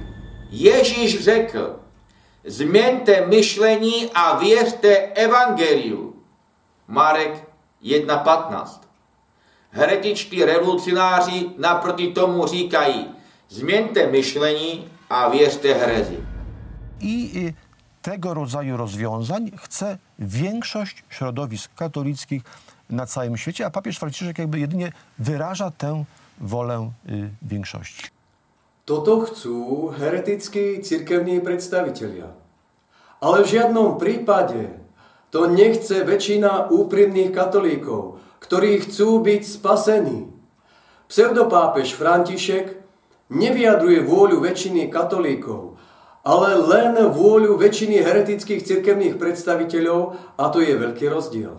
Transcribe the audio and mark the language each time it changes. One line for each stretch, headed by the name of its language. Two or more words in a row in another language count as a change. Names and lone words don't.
Czech: Ježíš řekl: změňte myšlení a věřte evangeliu. Marek 1:15. Heretičtí revolucionáři naproti tomu říkají: změňte myšlení a věřte herezi.
Polish: I tego rodzaju rozwiązań chce większość środowisk katolickich na całym świecie, a papież Franciszek jakby jedynie wyraża tę wolę większości.
Slovak: Toto chcú heretickí cirkevní predstavitelia. Ale v žiadnom prípade to nechce väčšina úprimných katolíkov, ktorí chcú byť spasení. Pseudopápež František nevyjadruje vôľu väčšiny katolíkov, ale len vôľu väčšiny heretických cirkevných predstaviteľov, a to je veľký rozdiel.